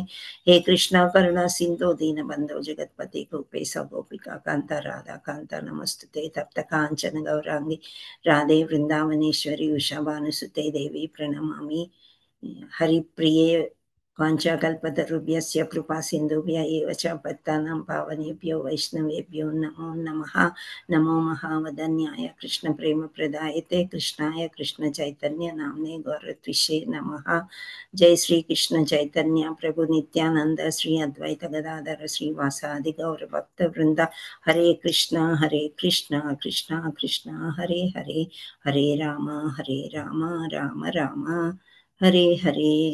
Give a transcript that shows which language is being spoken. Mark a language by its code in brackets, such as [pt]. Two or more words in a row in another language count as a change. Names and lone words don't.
[sa] హే కృష్ణ కరుణ సింధో దీన బంధో జగత్పతి గోపేశ గోపికా కాంత రాధా కాంత నమస్తుతే తప్త కాంచన గౌరాంగి రాధే వృందావనేశ్వరి ఉషాభానుసుతే దేవి ప్రణమామి. హరిప్రియే వాంఛాకల్పతరుభ్యస్య కృపా సింధుభ్య ఏవ చ పత్తానాం పావనేభ్యో వైష్ణవేభ్యో నమో నమః. నమో మహావదన్యాయ కృష్ణ ప్రేమ ప్రదాయతే కృష్ణాయ కృష్ణ చైతన్య నామ్నే గౌరత్విషే నమః. జై శ్రీ కృష్ణ చైతన్య ప్రభు నిత్యానంద శ్రీ అద్వైత గదాధర శ్రీవాసాది గౌర భక్త వృంద. హరే కృష్ణ కృష్ణ కృష్ణ హరే హరే, హరే రామ రామ రామ హరే హరే.